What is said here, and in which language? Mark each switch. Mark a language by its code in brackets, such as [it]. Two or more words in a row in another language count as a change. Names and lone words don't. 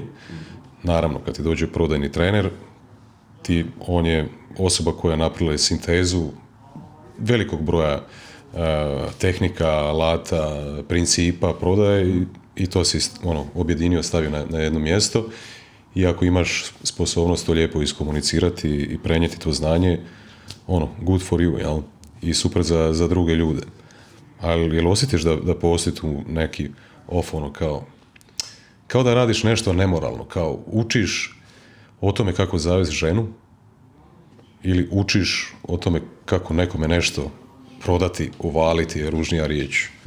[hr] Naravno, kad ti dođe prodajni trener, on je osoba koja je napravila sintezu velikog broja tehnika, alata, principa prodaje i to si objedinio, stavio na jedno mjesto. I ako imaš sposobnost to lijepo iskomunicirati i prenijeti to znanje, [en] good for you, [hr] jel? I super za druge ljude. Ali jel osjetiš da postoji tu neki off, kao da radiš nešto nemoralno, kao učiš o tome kako zavesti ženu ili učiš o tome kako nekome nešto prodati, uvaliti je ružnija riječ.